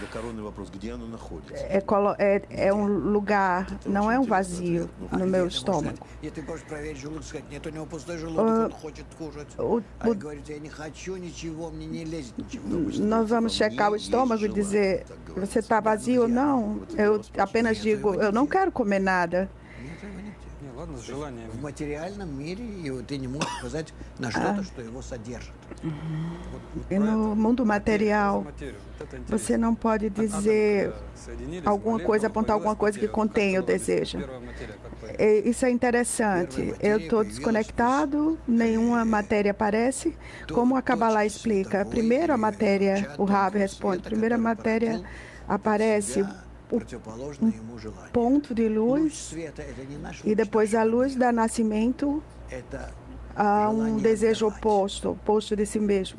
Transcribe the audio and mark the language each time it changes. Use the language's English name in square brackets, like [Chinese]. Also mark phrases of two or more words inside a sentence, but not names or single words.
[Portuguese] É um lugar, não é um vazio no meu estômago. Nós vamos checar o estômago e dizer, você está vazio ou não? Eu apenas digo, eu não quero comer nada. [Russian] В материальном мире ты не можешь сказать на что-то, что его содержит. [Portuguese] E no mundo material, você não pode dizer alguma coisa, apontar alguma coisa que contém o desejo. Isso é interessante. Eu estou desconectado, nenhuma matéria aparece. Como a Kabbalah explica? Primeiro a matéria, o Rav responde, primeiro a matéria aparece ponto de luz e depois a luz dá nascimento a um desejo oposto de si mesmo.